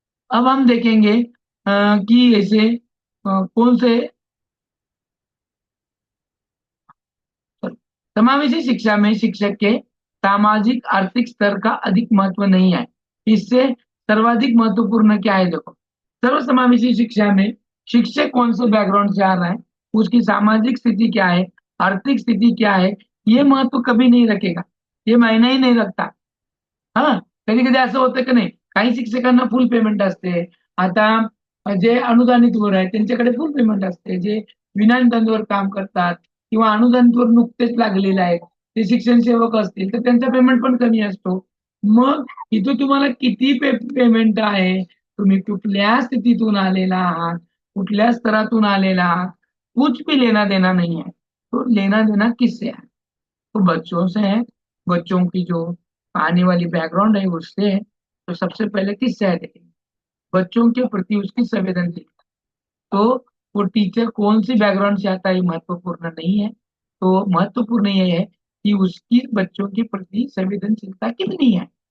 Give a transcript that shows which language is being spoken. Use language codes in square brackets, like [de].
[hi] अब हम देखेंगे कि ऐसे कौन से समावेशी शिक्षा में शिक्षक के सामाजिक आर्थिक स्तर का अधिक महत्व नहीं है। इससे सर्वाधिक महत्वपूर्ण क्या है? देखो, सर्वसमावेशी शिक्षा में शिक्षक कौन से बैकग्राउंड से आ रहा है, उसकी सामाजिक स्थिति क्या है, आर्थिक स्थिति क्या है, ये महत्व कभी नहीं रखेगा, ये मायने ही नाही रखता. [mr] हा, कधी कधी असं होतं की नाही, काही शिक्षकांना फुल पेमेंट असते. आता जे अनुदानित वर आहेत त्यांच्याकडे फुल पेमेंट असते. जे विनाअनुदानितवर काम करतात किंवा अनुदानितवर नुकतेच लागलेले आहेत, ते शिक्षण सेवक असतील तर त्यांचा पेमेंट पण कमी असतो. मग इथं तुम्हाला किती पेमेंट आहे, तुम्ही कुठल्या स्थितीतून आलेला आहात, कुठल्या स्तरातून आलेला आहात, [hi] कुछ भी लेना देना नहीं है. तो लेना देना किससे है? तो बच्चों से है. बच्चों की जो आने वाली बैकग्राउंड है उससे है. तो सबसे पहले किससे है देखेंगे, बच्चों के प्रति उसकी संवेदनशीलता. तो वो टीचर कौन सी बैकग्राउंड से आता है ये महत्वपूर्ण नहीं है. तो महत्वपूर्ण ये है कि उसकी बच्चों के प्रति संवेदनशीलता कितनी है.